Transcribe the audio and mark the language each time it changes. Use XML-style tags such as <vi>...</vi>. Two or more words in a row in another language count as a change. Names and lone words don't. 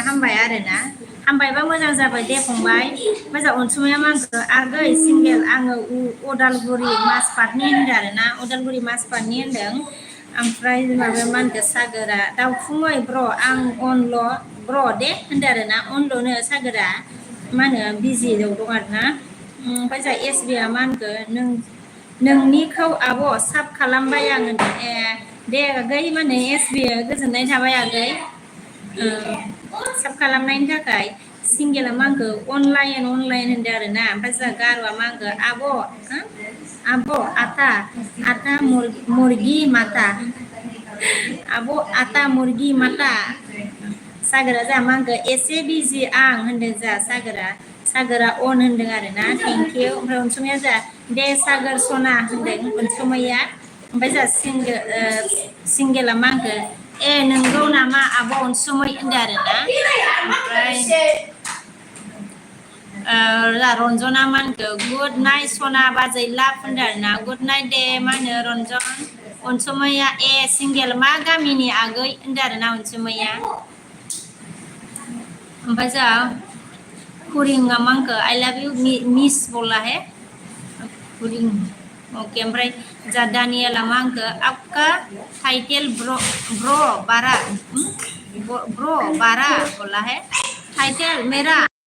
<brx>हामबाय आरोना हामबायबा मोजां जाबाय दे फंबाय मोजां अनसुमैया मा होनखो आगै सिंगेल आङो उदालगुरि माजबाटनि होनदों आरोना उदालगुरि माजबाटनि होनदों ओमफ्राय माबाया मा होनखो सागोरा दाउखुमै ब्र' आं अनल' ब्र' दे होनदों आरोना अनल'नो सागोरा मा होनो बिजियाव दं आरोना ओमफ्राय जोंहा एसबिया मा होनखो नोंनिखौ आब' साब खालामबाय आं होनदों दे आगै मा होनो एसबि गोजोननाय थाबाय आगै साब खालामनायनि थाखाय सिंगेला मा होनखो अनलाइन होनदों आरोना ओमफ्राय जोंहा गार'आ मा होनखो आब' आता मुर्गी माता आब' आता मुर्गी माता सागोरा जोंहा मा होनखो एसे बिजि आं होनदों जोंहा सागोरा अन होनदों आरोना थेंकिउ ओमफ्राय अनसुमैया जोंहा दे सागोर सना होनदों अनसुमैया ओमफ्राय जोंहा सिंगेला मा होनखो नोंगौ नामा आब' अनसुमै होनदों आरोना ओमफ्राय रन्जना मा होनखो</brx> <en>good night</en> <brx>सना बाजै लाभ होनदों आरोना</brx> <en>good night</en> <brx>दे मा होनो रन्जन अनसुमैया सिंगेल मा गामिनि आगै होनदों आरोना अनसुमैया ओमफ्राय जोंहा कुरिंआ मा होनखो</brx> <en>I love you miss</en> <hi>बोला है</hi> <brx>कुरिं ओके ओमफ्राय जा दानियेला मा होनखो</brx> <hi>आपका टाइटेल</hi> <brx>ब्र' बारा</brx> <hi>बोला है टाइटेल मेरा</hi>